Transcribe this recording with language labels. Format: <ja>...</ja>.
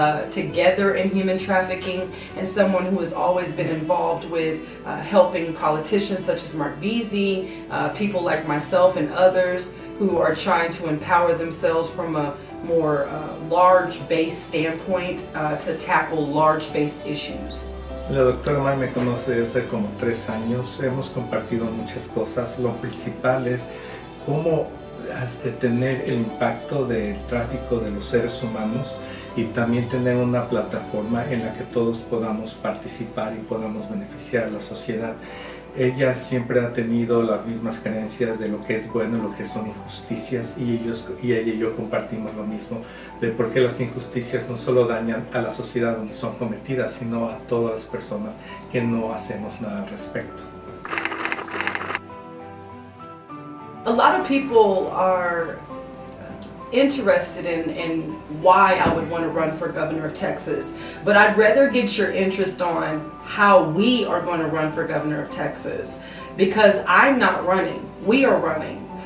<en>together in human trafficking, and someone who has always been involved with helping politicians such as Mark Veazey, people like myself and others who are trying to empower themselves from a more large-based standpoint to tackle large-based issues.</en> <es>La doctora May me conoce desde como 3 años, hemos compartido muchas cosas. Lo principal es cómo detener el impacto del tráfico de los seres humanos y también tener una plataforma en la que todos podamos participar y podamos beneficiar a la sociedad. Ella siempre ha tenido las mismas creencias de lo que es bueno y lo que son injusticias, y ella y yo compartimos lo mismo, de por qué las injusticias no solo dañan a la sociedad donde son cometidas, sino a todas las personas que no hacemos nada al respecto.</es> <en>A lot of people are interested in why I would want to run for governor of Texas, but I'd rather get your interest on how we are going to run for governor of Texas, because I'm not running, we are running.</en>